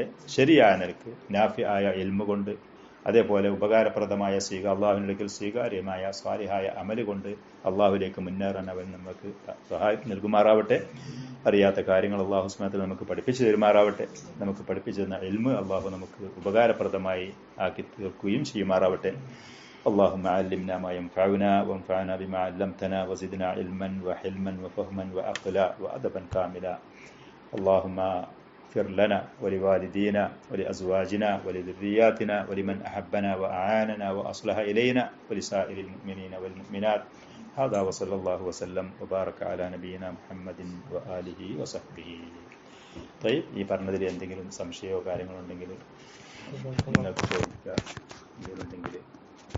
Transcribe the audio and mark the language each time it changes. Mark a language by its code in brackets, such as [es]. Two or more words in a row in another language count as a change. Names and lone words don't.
[ml] ശരിയായ നിലക്ക് നാഫിആയ ഇൽമു കൊണ്ട്, അതേപോലെ ഉപകാരപ്രദമായ അള്ളാഹുവിനടുക്കൽ സ്വീകാര്യമായ സ്വാലിഹായ അമല് കൊണ്ട് അള്ളാഹുവിലേക്ക് മുന്നേറാൻ അവൻ നമുക്ക് സഹായം നൽകുമാറാവട്ടെ. അറിയാത്ത കാര്യങ്ങൾ [ar] الله سبحانه وتعالى [ml] നമുക്ക് പഠിപ്പിച്ചു തരുമാറാവട്ടെ. നമുക്ക് പഠിപ്പിച്ചു തന്ന ഇൽമ് അള്ളാഹു നമുക്ക് ഉപകാരപ്രദമായി ആക്കി തീർക്കുകയും ചെയ്യുമാറാവട്ടെ. [ar] اللهم علمنا ما ينفعنا وانفعنا بما علمتنا وزدنا علما وحلما وفهما وعقلا وأدبا كاملا. اللهم اغفر لنا ولوالدينا ولأزواجنا ولذرياتنا ولمن أحبنا وأعاننا وأصلح إلينا ولسائر المؤمنين والمؤمنات. هذا وصلى الله وسلم وبارك على نبينا محمد وآله وصحبه. طيب, [ml] ഈ പറഞ്ഞതിൽ എന്തെങ്കിലും സംശയമോ കാര്യങ്ങളോ ഉണ്ടെങ്കിൽ നിങ്ങൾക്ക് ചോദിക്കുക.